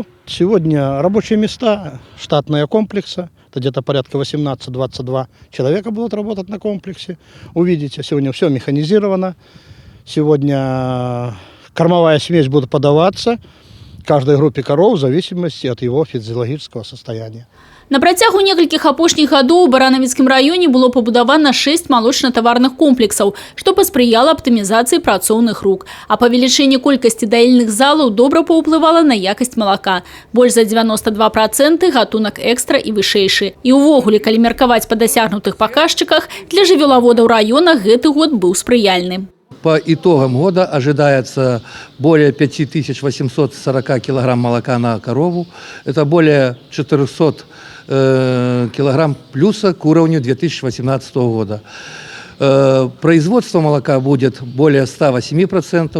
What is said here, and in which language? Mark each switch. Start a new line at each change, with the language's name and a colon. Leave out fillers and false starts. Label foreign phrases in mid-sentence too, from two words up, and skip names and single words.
Russian: Сегодня рабочие места, штатные комплексы. Это где-то порядка 18-22 человека будут работать на комплексе. Увидите, сегодня все механизировано. Сегодня кормовая смесь будет подаваться каждой группе коров в зависимости от его физиологического состояния.
Belarusian: На працягу некалькіх апошніх гадоў у Баранавіцкім раёне было пабудавана 6 малочна-таварных комплексаў, што паспрыяла аптымізацыі працоўных рук. А павелічэнне колькасці даільных залаў добра паўплывала на якасць малака. Больш за 92% гатунак экстра і вышэйшы. І ўвогуле, калі меркаваць па дасягнутых паказчыках, для жывёлаводаў раёна гэты год быў спрыяльны.
Russian: По итогам года ожидается более 5840 килограмм молока на корову. Это более 400 килограмм плюса к уровню 2018 года. Производство молока будет более 108%.